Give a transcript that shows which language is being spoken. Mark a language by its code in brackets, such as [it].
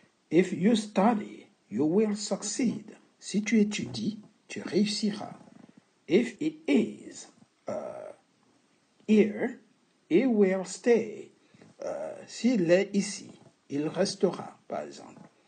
[en] If you study, you will succeed. [fr] Si tu étudies, tu réussiras. [en] If it is here, it will stay. [fr] S'il est ici, il restera, par exemple.